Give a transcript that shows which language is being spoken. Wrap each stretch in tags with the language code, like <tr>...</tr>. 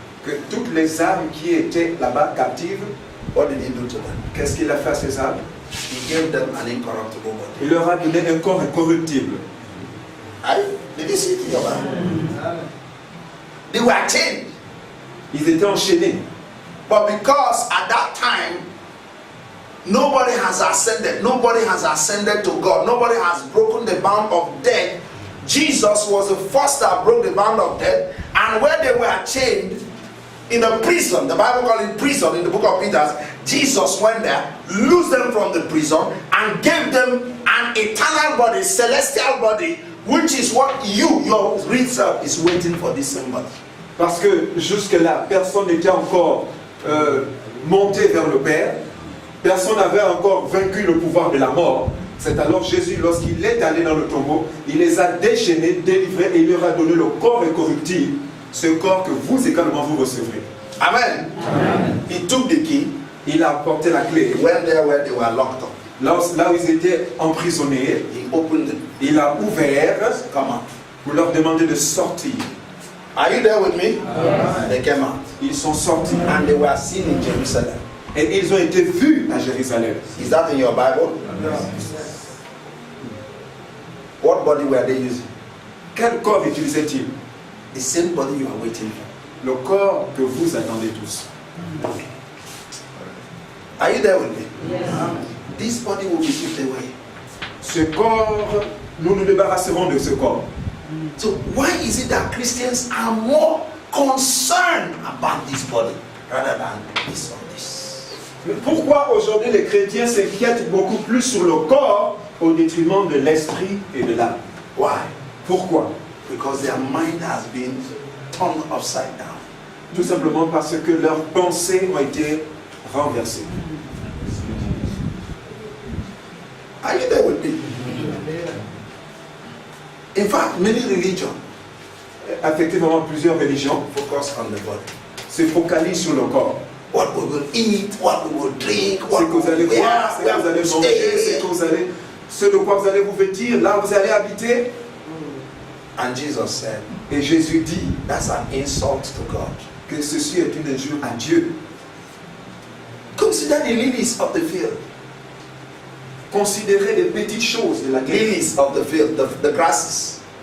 <fr>Que toutes les âmes qui étaient là-bas captives,</fr> <en>What did he do to them?</en> <fr>qu'est-ce qu'il a fait à ces âmes?</fr> <en>He gave them an incorruptible body.</en> <fr>Il leur a donné un corps incorruptible.</fr> <en>Did you see it in your Bible? They were chained.</en> <fr>Ils étaient enchaînés.</fr> <en>But because at that time, nobody has ascended to God, nobody has broken the bound of death. Jesus was the first that broke the bound of death, and where they were chained in a prison, the Bible calls it prison in the book of Peter, Jesus went there, loosed them from the prison, and gave them an eternal body, celestial body, which is what your real self, is waiting for this same body.</en> <fr>Parce que jusque-là, personne n'était encore monté vers le Père. Personne n'avait encore vaincu le pouvoir de la mort. C'est alors Jésus, lorsqu'il est allé dans le tombeau, il les a déchaînés, délivrés et il leur a donné le corps incorruptible, ce corps que vous également vous recevrez.</fr> <en>Amen. Amen. He took the key.</en> <fr>Il a apporté la clé.</fr> <en>He went there where they were locked up.</en> <fr>Là où ils étaient emprisonnés,</fr> <en>He opened it.</en> <fr>il a ouvert</fr> <en>Come out.</en> <fr>pour leur demander de sortir.</fr> <en>Are you there with me? Yes. They came out.</en> <fr>Ils sont sortis</fr> <en>And they were seen in Jerusalem.</en> <fr>et ils ont été vus à Jérusalem.</fr> <en>Is that in your Bible? Yes. What body were they using?</en> <fr>Quel corps utilisaient-ils?</fr> <en>The same body you are waiting for.</en> <fr>Le corps que vous attendez tous.</fr> <en>Are you there with me? Yes. This body will be put away.</en> <fr>Ce corps, nous nous débarrasserons de ce corps.</fr> <en>So why is it that Christians are more concerned about this body rather than this or this?</en> <fr>Mais pourquoi aujourd'hui les chrétiens s'inquiètent beaucoup plus sur le corps au détriment de l'esprit et de l'âme?</fr> <en>Why?</en> <fr>Pourquoi?</fr> <en>Because their mind has been turned upside down.</en> <fr>Tout simplement parce que leurs pensées ont été renversées.</fr> <en>Are you there with me? In fact, many religions</en> <fr>Effectivement, plusieurs religions</fr> <en>focus on the body.</en> <fr>se focalisent sur le corps.</fr> <en>What we will eat, what we will drink,</en> <fr>Ce</fr> <en>what</en> <fr>que</fr> <en>we</en> <fr>vous allez</fr> <en>will</en> <fr>voir,</fr> <en>wear,</en> <fr>ce que vous allez manger, ce de quoi vous allez vous vêtir, là où vous allez habiter.</fr> <en>And Jesus said,</en> <fr>Et Jésus dit</fr> <en>that's an insult to God.</en> <fr>que ceci est une injure à Dieu.</fr> <en>Consider the lilies of the field.</en> <fr>Considérez les petites choses de la terre.</fr> <en>Lilies of the field, the grasses.</en>